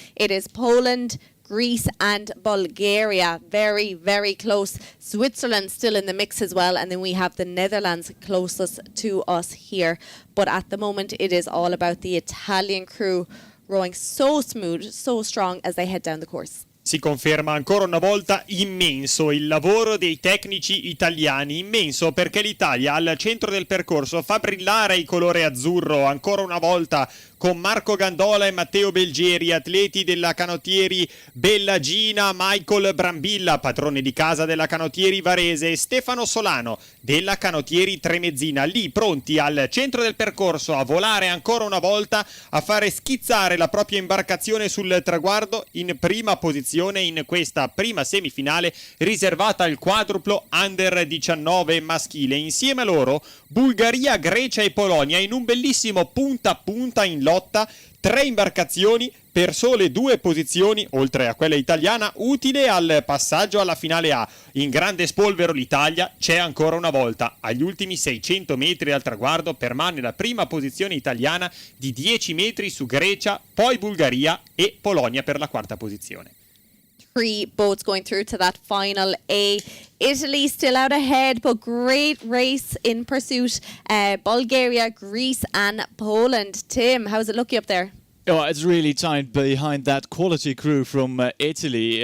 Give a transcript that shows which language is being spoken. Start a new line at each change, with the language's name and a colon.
English: It is Poland, Greece and Bulgaria, very, very close. Switzerland still in the mix as well. And then we have the Netherlands closest to us here. But at the moment, it is all about the Italian crew rowing so smooth, so strong as they head down the course.
Italian: Si conferma ancora una volta immenso il lavoro dei tecnici italiani, immenso perché l'Italia al centro del percorso fa brillare il colore azzurro ancora una volta con Marco Gandola e Matteo Belgieri, atleti della canottieri Bellagina, Michael Brambilla, padrone di casa della canottieri Varese, e Stefano Solano della canottieri Tremezzina, lì pronti al centro del percorso a volare ancora una volta, a fare schizzare la propria imbarcazione sul traguardo in prima posizione in questa prima semifinale riservata al quadruplo under 19 maschile. Insieme a loro Bulgaria, Grecia e Polonia in un bellissimo punta a punta in lotta, 3 imbarcazioni per sole 2 posizioni, oltre a quella italiana, utile al passaggio alla finale A. In grande spolvero l'Italia c'è ancora una volta. Agli ultimi 600 metri al traguardo permane la prima posizione italiana di 10 metri su Grecia, poi Bulgaria e Polonia per la quarta posizione.
English: 3 boats going through to that final A. Italy still out ahead, but great race in pursuit. Bulgaria, Greece and Poland. Tim, how's it looking up there? Oh, it's really tight behind that quality crew from Italy.